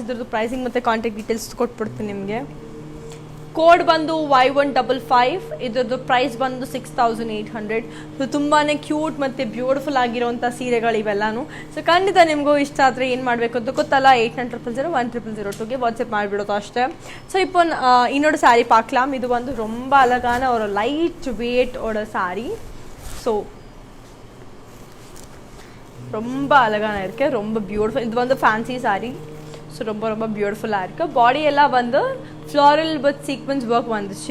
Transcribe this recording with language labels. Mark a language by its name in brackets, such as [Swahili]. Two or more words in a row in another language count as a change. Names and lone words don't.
[Kannada] ಇದ್ರದ್ದು ಪ್ರೈಸಿಂಗ್ ಮತ್ತು [English] contact details [Kannada] ಕೊಟ್ಬಿಡ್ತೀನಿ ನಿಮಗೆ. ಕೋಡ್ ಬಂದು Y155. ಇದ್ರದ್ದು ಪ್ರೈಸ್ ಬಂದು 6,800. ಸೊ ತುಂಬಾ ಕ್ಯೂಟ್ ಮತ್ತು ಬ್ಯೂಟಿಫುಲ್ ಆಗಿರೋಂಥ ಸೀರೆಗಳು ಇವೆಲ್ಲಾನು. ಸೊ ಖಂಡಿತ ನಿಮಗೂ ಇಷ್ಟ ಆದರೆ ಏನು ಮಾಡಬೇಕು ಅಂತ ಗೊತ್ತಲ್ಲ, 8900010002ಗೆ ವಾಟ್ಸಪ್ ಮಾಡಿಬಿಡೋದು ಅಷ್ಟೇ. [Tamil] ಸೊ இப்போ இன்னொரு சாரீ பார்க்கலாம். இது வந்து ரொம்ப அழகான ஒரு [English] light weight [Tamil] ஓட சாரீ. ஸோ ரொம்ப அழகான இருக்கு, ரொம்ப பியூட்டிஃபுல். இது வந்து ஃபேன்சி சாரீ. ஸோ ரொம்ப ரொம்ப பியூட்டிஃபுல்லாக இருக்குது. பாடி எல்லாம் வந்து [English] floral with sequins work [Tamil] வந்துச்சு.